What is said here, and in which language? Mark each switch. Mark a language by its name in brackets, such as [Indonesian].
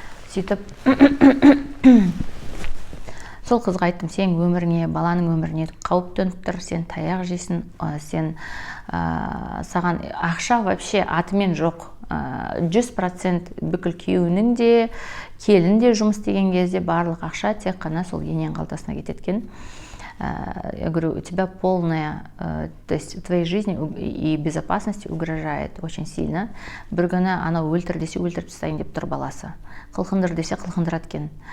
[Kazakh] Сөйтіп сол қызға айттым, сен өміріңе, баланың өміріне қауіп төніп тұр, сен таяқ жейсің, сен саған ақша вообще атымен жоқ. 100% бүкіл күйеуінің де, келін де жұмыс деген кезде барлық ақша тек қана сол енең қалтасына кететкен. [Russian] Я говорю, у тебя полная, то есть твоей жизни и безопасности угрожает очень сильно. [Kazakh] Бір күні ана өлтір десе өлтіріп тастайын деп тұр баласы. Қылқындыр десе қылқындырады екен.